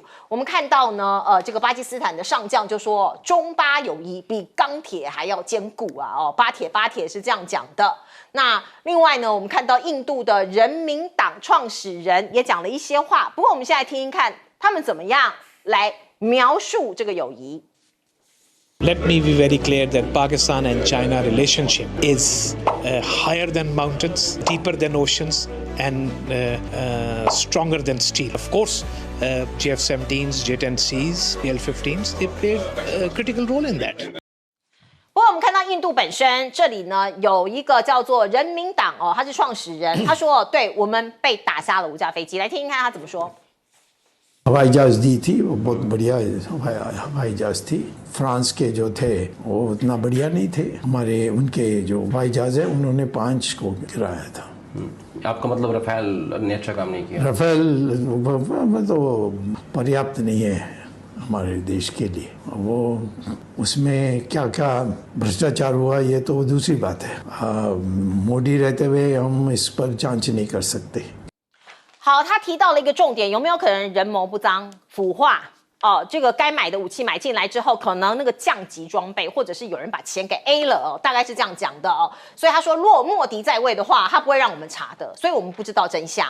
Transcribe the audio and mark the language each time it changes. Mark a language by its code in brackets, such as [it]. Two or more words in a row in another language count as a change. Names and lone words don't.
[zh] 我们看到呢，这个巴基斯坦的上将就说，中巴友谊比钢铁还要坚固啊巴铁是这样讲的。那另外呢，我们看到印度的人民党创始人也讲了一些话，不过我们现在听听看他们怎么样来描述这个友谊。 [en] Let me be very clear that Pakistan and China relationship is higher than mountains, deeper than oceans, and stronger than steel. Of course, GF-17s, J-10Cs, PL-15s, they played a critical role in that. [zh] 不过我们看到印度本身这里呢有一个叫做人民党他是创始人，他说对我们被打下了5架飞机，来听听看他怎么说。 [hi] हवाई जहाज दी थी वो बहुत बढ़िया हवाई जहाज थी। फ्रांस के जो थे वो उतना बढ़िया नहीं थे, हमारे उनके जो हवाई जहाज है उन्होंने 5 को गिराया था। आपका मतलब रफेल ने अच्छा काम नहीं किया? रफेल तो पर्याप्त नहीं है हमारे देश के लिए, वो उसमें क्या क्या भ्रष्टाचार हुआ ये तो दूसरी बात है। मोदी रहते हुए हम इस पर जांच नहीं कर सकते। [zh] 好，他提到了一个重点，有没有可能人谋不臧、腐化这个该买的武器买进来之后，可能那个降级装备，或者是有人把钱给 A 了大概是这样讲的所以他说，如果莫迪在位的话，他不会让我们查的，所以我们不知道真相。